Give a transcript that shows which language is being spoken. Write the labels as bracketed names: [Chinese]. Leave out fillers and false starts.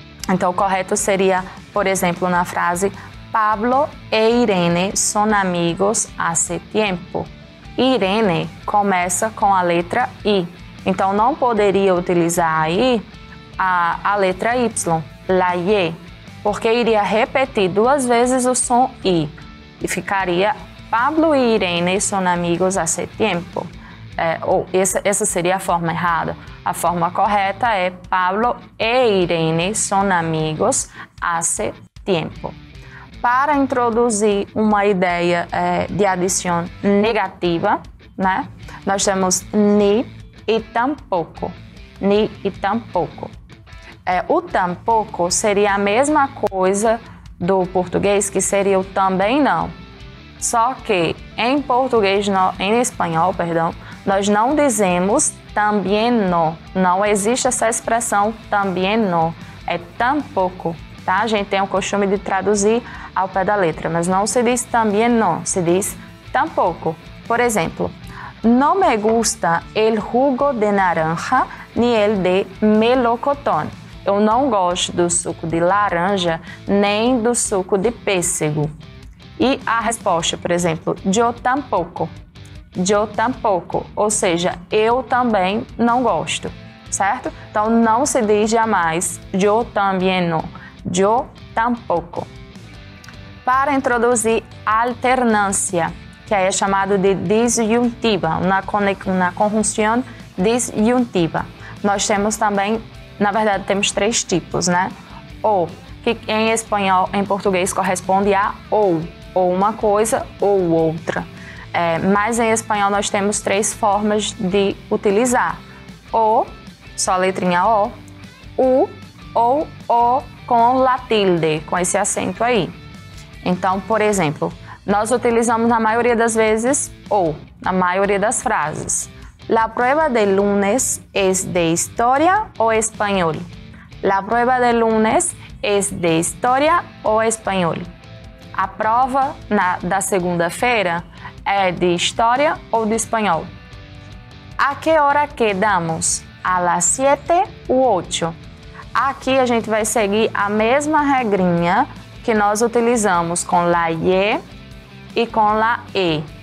[Portuguese] Então, o correto seria, por exemplo, na frase Pablo e Irene [Spanish] son amigos hace tiempo. [Portuguese] Irene começa com a letra I. Então, não poderia utilizar aí a letra Y, la Y, porque iria repetir duas vezes o som I. E ficaria [Spanish] Pablo e Irene son amigos hace tiempo. [Portuguese] Essa seria a forma errada. A forma correta é Pablo e Irene [Spanish] son amigos hace tiempo. [Portuguese] Para introduzir uma ideia de adição negativa, né? Nós temos ni e tampouco. Ni e tampouco. O tampouco seria a mesma coisa do português, que seria o também não. Só que em português, em espanhol, perdão, nós não dizemos também não. Não existe essa expressão também não. É tampouco. Tá? A gente tem o costume de traduzir ao pé da letra, mas não se diz também não, se diz tampouco. Por exemplo, [Spanish] no me gusta el jugo de naranja ni el de melocotón. [Portuguese] Eu não gosto do suco de laranja nem do suco de pêssego. E a resposta, por exemplo, [Spanish] yo tampoco. Yo tampoco, [Portuguese] ou seja, eu também não gosto, certo? Então não se diz jamais [Spanish] yo también no. Yo tampoco. [Portuguese] Para introduzir alternância, que é chamado de disjuntiva, uma conjunção disjuntiva. Nós temos também, na verdade, temos três tipos, né? Ou, que em espanhol, em português, corresponde a ou uma coisa ou outra. Mas em espanhol nós temos três formas de utilizar. O, só a letrinha O, U ou O com la tilde, com esse acento aí. Então, por exemplo, nós utilizamos na maioria das vezes ou, na maioria das frases. [Spanish] La prueba de lunes es de historia o español. La prueba de lunes es de historia o español. [Portuguese] A prova da segunda-feira é de história ou de espanhol? [Spanish] A que hora quedamos? A las 7 ou 8? [Portuguese] Aqui a gente vai seguir a mesma regrinha que nós utilizamos com la ye e com la e.